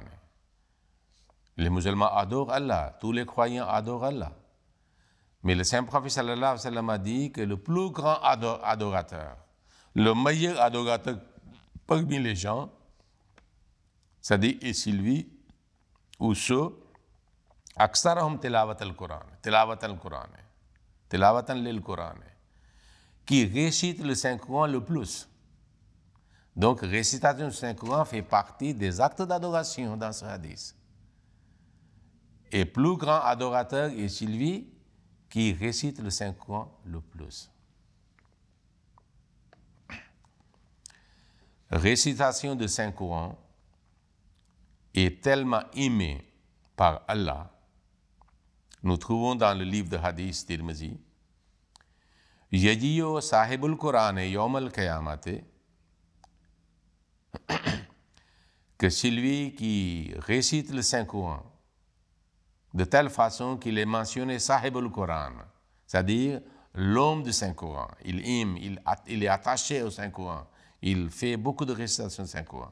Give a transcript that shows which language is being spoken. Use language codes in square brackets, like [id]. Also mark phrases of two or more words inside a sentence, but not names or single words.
[fr] Les musulmans adorent Allah, tous les croyants adorent Allah. Mais le Saint-Prophète [ar] صلى الله عليه وسلم [fr] a dit que le plus grand adorateur, le meilleur adorateur parmi les gens, c'est-à-dire est celui ou ceux [ar] أكثرهم تلاوة القرآن، تلاوة للقرآن, [fr] qui récite le Saint-Coran le plus. Donc, récitation du Saint-Coran fait partie des actes d'adoration dans ce hadith. Et plus grand adorateur est celui qui récite le Saint-Coran le plus. Récitation du Saint-Coran est tellement aimée par Allah. Nous trouvons dans le livre de Hadith Tirmizi, [ar] يجيء صاحب القرآن يوم القيامة, [fr] que celui qui récite le Saint-Coran de telle façon qu'il est mentionné [ar] صاحب القرآن, [fr] c'est-à-dire l'homme du Saint-Coran. Il aime, il est attaché au Saint-Coran. Il fait beaucoup de récitation du Saint-Coran.